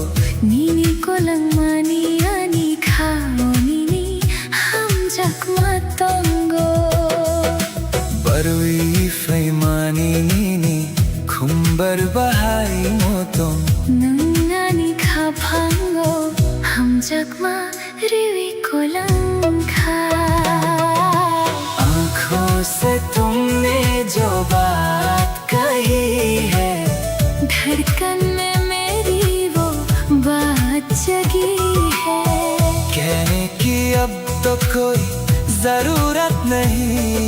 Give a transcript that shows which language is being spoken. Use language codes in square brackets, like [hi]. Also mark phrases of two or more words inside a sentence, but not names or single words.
[trp] Nini kolang mani ani khao nini hamjak matongo barwi faymani nini khumbar bahai motong nangani khapango hamjak ma riwi kolang kha [hi] आँखों से तुमने जो बात कही है, धड़कन में मेरी वो बात जगी है। कहने की अब तो कोई जरूरत नहीं,